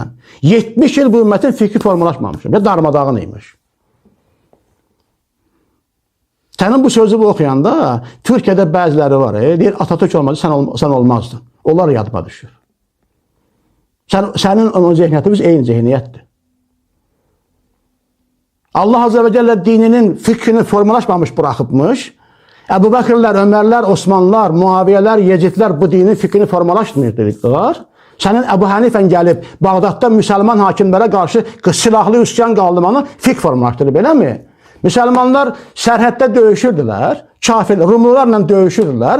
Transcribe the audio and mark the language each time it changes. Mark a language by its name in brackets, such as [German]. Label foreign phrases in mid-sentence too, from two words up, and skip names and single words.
[Azerbaijani] 70 il bu ümmətin fikri formalaşmamışım. Ya darmadağın imiş. Sənin bu sözü oxuyanda Türkiyədə bəziləri var. Deyir, Atatürk olmadı, sən olmazdın. Onlar yadıma düşür. Sənin onun zehniyyətimiz eyni zehniyyətdir. [Arabic] الله عز وجل [Azerbaijani] dininin fikrini formalaşmamış bırakıbmış. Əbu Bəkirlər, Ömərlər, Osmanlılar, Muaviyyələr, Yecidlər bu dinin fikrini formalaşdırmışdılar. Sənin Əbu Hənifən gəlib Bağdadda müsəlman hakimlərə qarşı silahlı üsyan qaldırmanı fik formalaşdırıb, eləmi? Müsəlmanlar sərhəddə döyüşürdülər, kafir, Rumlularla döyüşürdülər.